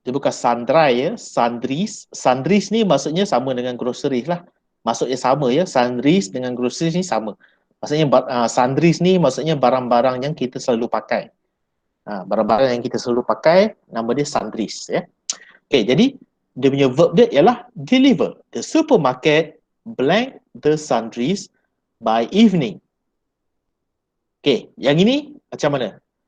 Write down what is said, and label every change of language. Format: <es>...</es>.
<ms>Dia bukan sundry ya. Sundries. Sundries ni maksudnya sama dengan groceries lah. Maksudnya sama ya. Sundries dengan groceries ni sama. Maksudnya sundries ni maksudnya barang-barang yang kita selalu pakai. Barang-barang yang kita selalu pakai, nama dia sundries ya. Okay, jadi dia punya verb dia ialah deliver.</ms> <en>The supermarket blank the sundries by evening.</en> <ms>Okay, yang ini macam mana?</ms>